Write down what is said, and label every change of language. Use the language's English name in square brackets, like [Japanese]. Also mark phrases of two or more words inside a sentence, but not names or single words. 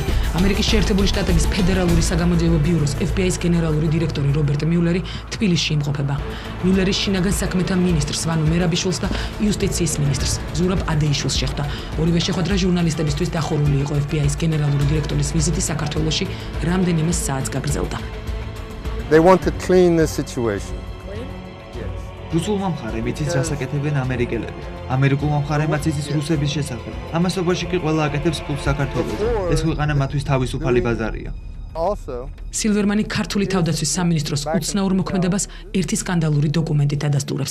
[Georgian] ამერიკის შეერთებული შტატების ფედერალური საგამოძიებო ბიუროს FBI-ის გენერალური დირექტორი რობერტ მიულერი თბილისში იმყოფება. მიულერი შინაგან საქმეთა მინისტრს ვანო მერაბიშვილს და იუსტიციის მინისტრს ზურაბ ადეიშვილს შეხვდა. ორივე შეხვედრა ჟურნალისტებისთვის დახურული იყო. FBI-ის გენერალური დირექტორის ვიზიტი საქართველოში რამდენიმე საათს გაგრძელდა. [English] They want to clean the situation. [Georgian] რუსულმა მხარემ იცის რას აკეთებენ ამერიკელები. ამერიკულმა მხარემაც იცის რუსების შესახებ. ამასობაში კი ყველა აკეთებს ფულს საქართველოს. ეს ქვეყანა მათთვის თავისუფალი ბაზარია. სილვერმანი ქართული თავდაცვის სამინისტროს უცნაურ მოქმედებას ერთი სკანდალური დოკუმენტით ადასტურებს.